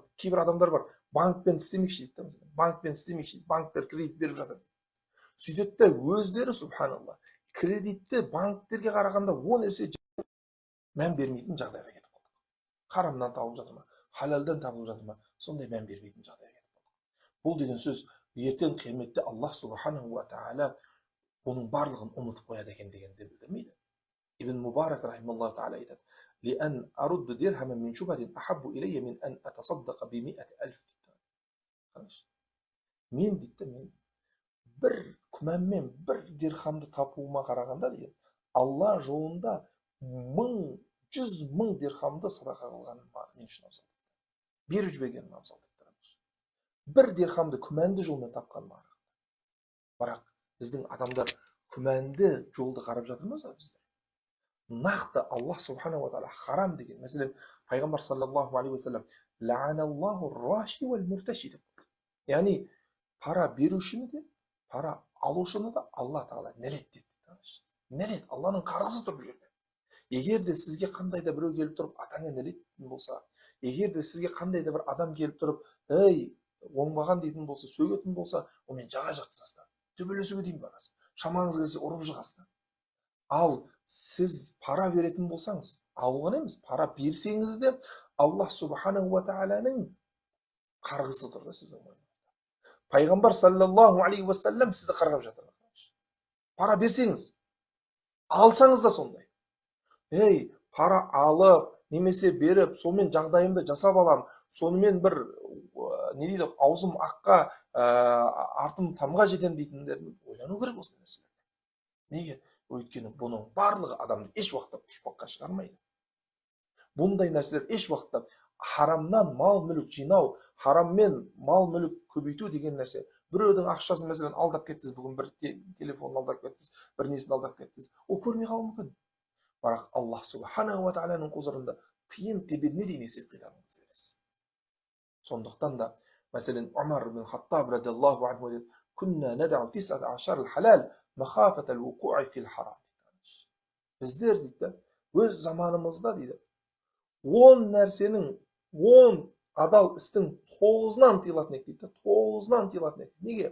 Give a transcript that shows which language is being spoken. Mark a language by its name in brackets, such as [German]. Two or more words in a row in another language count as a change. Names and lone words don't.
[Kazakh] Кейбір адамдар бар, банкпен істемекші дейді. Банкпен істемекші, банктер кредит беріп жатыр. Сөйтеді де өздері, субханалла, кредитті банктерге қарағанда 10 есе мән бермейтін жағдайға кетіп қалды. Харамнан табылып жатыр ма, халалдан табылып жатыр ма, сондай мән бермейтін жағдайға кетіп қалды. Бұл деген сөз, ертең қияметте Аллах [Arabic] سبحانه وتعالى [Kazakh] оның барлығын ұмытып қояды екен дегенді білдірмейді. Ибн Мубарак [Arabic] رحمه الله تعالى [Kazakh] айтады: [Arabic] لأن أرد درهما من شبهة أحب إلي من أن أتصدق ب100,000. [Kazakh] Мен дейді, бір күмәнмен бір дирхамды тапуыма қарағанда дейді, Алла жолында 100,000 дирхамды садақа қылғаным мен үшін абзал. Беріп жібергенім абзал дейді. Бір дирхамды күмәнді жолмен тапқан бар. Бірақ біздің адамдар күмәнді жолды қарап жатырмыз ба біздер? Нақты Аллах [Arabic] سبحانه وتعالى [Kazakh] харам деген. [Arabic] Мәселен, Пайғамбар صلى الله عليه وسلم لعن الله راشي والمفتشي деп. [Kazakh] Яғни пара берушіні де, пара алушыны да Алла тағала нәлет дейді. Нәлет, Алланың қарғысы тұр бұл жерде. Егер де сізге қандай да біреу келіп тұрып атаңа нәлет дейтін болса, егер де сізге қандай да бір адам келіп тұрып, ей, оңбаған дейтін болса, сөгетін болса, онымен жаға жыртысасыздар. Төбелесуге дейін барасыз. Шамаңыз келсе ұрып жығасыздар. Ал сіз пара беретін болсаңыз, алуған емес, пара берсеңіз де Аллах [Arabic] سبحانه وتعالى [Kazakh] қарғысы тұрды сіздің мойныңызда. Пайғамбар [Arabic] صلى الله عليه وسلم [Kazakh] сізді қарғап жатыр. Пара берсеңіз, алсаңыз да сондай. Ей, пара алып, немесе беріп, сонымен жағдайымды жасап алам, сонымен бір, не дейді, аузым аққа, артым тамға жетем дейтіндерін ойлану керек осындай нәрселер. Неге? Өйткені бұның барлығы адамды еш уақытта пұшпаққа шығармайды. Бұндай нәрселер еш уақытта харамнан мал мүлік жинау, хараммен мал мүлік көбейту деген нәрсе. Біреудің ақшасын мәселен алдап кеттіңіз, бүгін бір телефонын алдап кеттіңіз, бір несін алдап кеттіңіз. Ол көрмей қалуы мүмкін. Бірақ Аллах [Arabic] سبحانه وتعالى [Kazakh] құзырында тиын тебеніне дейін есеп қидарыңыз бересіз. Сондықтан да, мәселен, [Arabic] عمر بن الخطاب رضي الله عنه дейді: "كنا ندع 19 حلال مخافة الوقوع في الحرام." [Kazakh] Біздер дейді, өз заманымызда дейді, 10 нәрсенің, 10 адал істің 9-нан тыйылатын еді дейді, 9-нан тыйылатын еді. Неге?